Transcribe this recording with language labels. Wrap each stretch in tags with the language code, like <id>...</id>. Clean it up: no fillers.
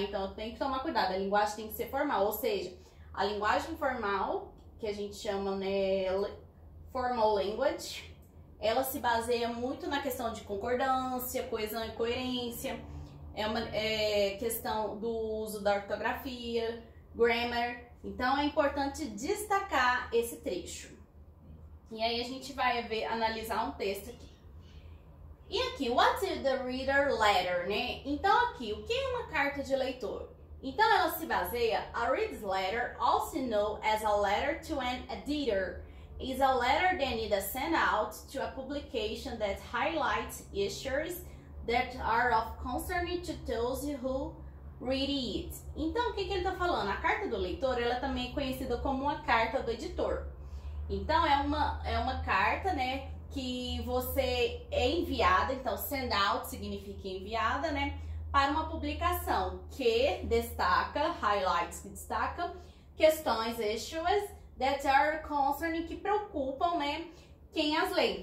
<pt>Então, tem que tomar cuidado, a linguagem tem que ser formal, ou seja, a linguagem formal, que a gente chama, né, formal language, ela se baseia muito na questão de concordância, coesão e coerência, é questão do uso da ortografia, grammar. Então, é importante destacar esse trecho. E aí, a gente vai analisar um texto aqui. E aqui,</pt> <en>what is the reader letter,</en> <pt>né? Então, aqui, o que é uma carta de leitor? Então, ela se baseia,</pt> <en>a reader's letter, also known as a letter to an editor, is a letter that is sent out to a publication that highlights issues that are of concern to those who read it.</en> <pt>Então, o que ele está falando? A carta do leitor, ela também é conhecida como uma carta do editor. Então, é uma carta, né, que você é enviada, então, send out significa enviada, né, para uma publicação que destaca, highlights que destaca, questões, issues,</pt> <en>that are concerned,</en> <pt>que preocupam, né, quem as lê.</pt>